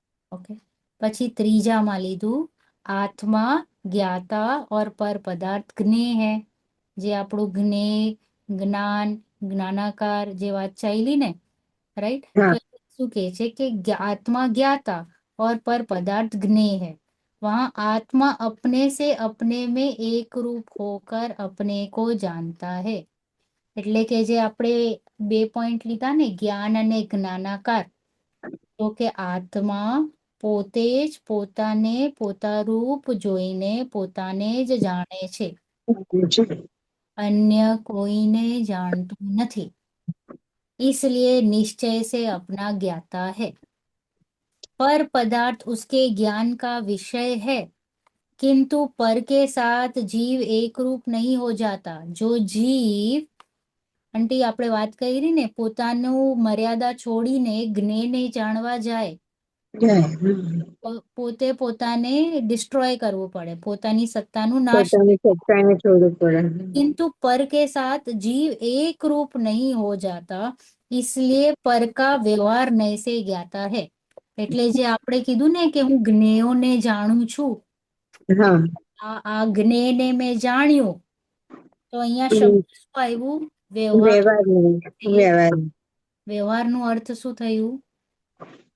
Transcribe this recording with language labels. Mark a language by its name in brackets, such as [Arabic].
[Gujarati] Okay, પછી ત્રીજામાં લીધું આત્મા જ્ઞાતા [Hindi] और पर पदार्थ ज्ञेय है। [Gujarati] જે આપણું જ્ઞેય, જ્ઞાન, જ્ઞાનાકાર જે વાત ચાલી ને, રાઈટ? તો શું કહે છે કે આત્મા જ્ઞાતા [Hindi] और पर पदार्थ ज्ञेय है। वहां आत्मा अपने से अपने में एक रूप होकर अपने को जानता है। [Gujarati] એટલે કે જે આપણે બે પોઈન્ટ લીધા ને, જ્ઞાન અને જ્ઞાનાકાર, તો કે આત્મા પોતે જ પોતાને પોતારૂપ જોઈને પોતાને જ જાણે છે, अन्य કોઈને જાણતું નથી, [Hindi] इसलिए निश्चय से अपना ज्ञाता है। पर पदार्थ उसके ज्ञान का विषय है, किंतु पर के साथ जीव एक रूप नहीं हो जाता। [Gujarati] जो जीव, આંટી આપણે વાત કરી ને, પોતાનું મર્યાદા છોડીને જ્ઞેયને જાણવા જાય, પોતે પોતાને ડિસ્ટ્રોય કરવું પડે, પોતાની સત્તાનું નાશ। [Hindi] किंतु पर के साथ जीव एक रूप नहीं हो जाता, इसलिए पर का व्यवहार नए से ज्ञाता है। [Gujarati] એટલે જે આપણે કીધું ને કે હું જ્ઞેયોને જાણું છું, આ જ્ઞેયને મેં જાણ્યું, તો અહીંયા શબ્દ શું આવ્યું? વ્યવહાર। વ્યવહારનું અર્થ શું થયું?